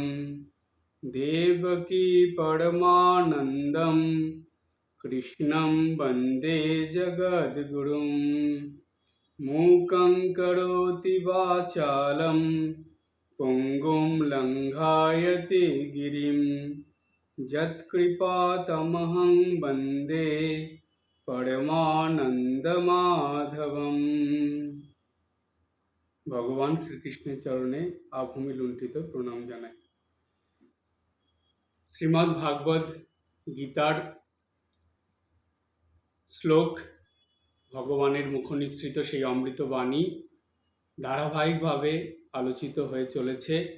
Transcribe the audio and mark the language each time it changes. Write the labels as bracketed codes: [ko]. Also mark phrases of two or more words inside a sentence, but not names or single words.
[sa] देवकी परमानन्दं कृष्णं वन्दे जगद्गुरुं मूकं करोति वाचालं पुङ्गुं लङ्घायते गिरिं यत्कृपातमहं वन्दे পরমানন্দমাধবম। [bn] ভগবান শ্রীকৃষ্ণের চরণে আভূমি লুণ্ঠিত প্রণাম জানাই। শ্রীমদ্ ভাগবত গীতার শ্লোক, ভগবানের মুখনিসৃত সেই অমৃত বাণী ধারাবাহিকভাবে আলোচিত হয়ে চলেছে।